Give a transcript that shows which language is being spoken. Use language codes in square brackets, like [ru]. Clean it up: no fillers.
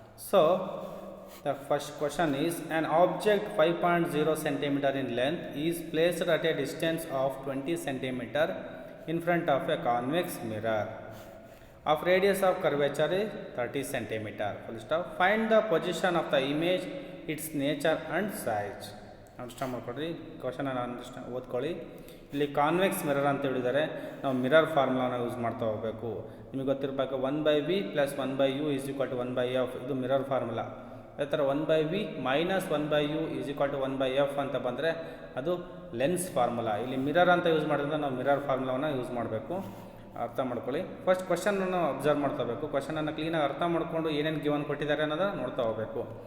[en] So the first question is, an object 5.0 centimeter in length is placed at a distance of 20 centimeter in front of a convex mirror of radius of curvature is 30 centimeter. Full stop. Find the position of the image, its nature and size. [kn] Understand ಮಾಡ್ಕೊಡ್ರಿ, question ಓದ್ಕೊಳ್ಳಿ. ಇಲ್ಲಿ convex mirror ಅಂತ ಹೇಳಿದರೆ ನಾವು mirror ಫಾರ್ಮುಲಾನ use ಮಾಡ್ತಾ ಹೋಗಬೇಕು. ನಿಮಗೆ ಗೊತ್ತಿರಬೇಕು 1/v + 1/u = 1/f. ಇದು ಮಿರರ್ ಫಾರ್ಮುಲಾ. ಅದೇ ಥರ 1/v - 1/u = 1/f ಅಂತ ಬಂದರೆ ಅದು ಲೆನ್ಸ್ ಫಾರ್ಮುಲಾ. ಇಲ್ಲಿ ಮಿರರ್ ಅಂತ ಯೂಸ್ ಮಾಡೋದ್ರಿಂದ ನಾವು ಮಿರರ್ ಫಾರ್ಮುಲಾವನ್ನು ಯೂಸ್ ಮಾಡಬೇಕು. ಅರ್ಥ ಮಾಡ್ಕೊಳ್ಳಿ. ಫಸ್ಟ್ ಕ್ವಶನನ್ನು ಅಬ್ಸರ್ವ್ ಮಾಡ್ತಾ ಹೋಗಬೇಕು. ಕ್ವಶನನ್ನು ಕ್ಲೀನಾಗಿ ಅರ್ಥ ಮಾಡಿಕೊಂಡು ಏನೇನು ಗಿವನ್ ಕೊಟ್ಟಿದ್ದಾರೆ ಅನ್ನೋದನ್ನು ನೋಡ್ತಾ ಹೋಗಬೇಕು.